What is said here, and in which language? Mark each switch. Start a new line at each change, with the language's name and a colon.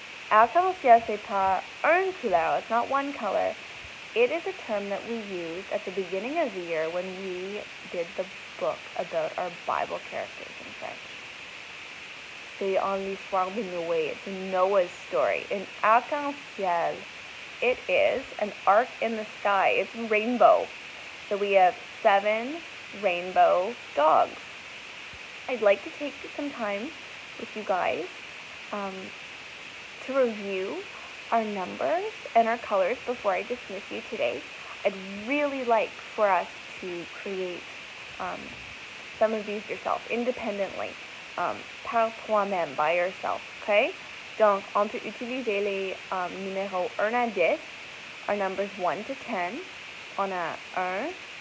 French: Arc-en-ciel, c'est pas une couleur.
English: It's not one color. It is a term that we used at the beginning of the year when we did the book about our Bible characters in French.
French: C'est en l'histoire de Noé.
English: It's Noah's story. In arc-en-ciel, it is an arc in the sky. It's rainbow. So we have 7 rainbow dogs. I'd like to take some time with you guys to review our numbers and our colors before I dismiss you today. I'd really like for us to create some of these yourself, independently,
French: par toi-même,
English: by yourself, okay?
French: Donc, on peut utiliser les numéros 1 à 10,
English: our numbers 1 to 10.
French: On a 1,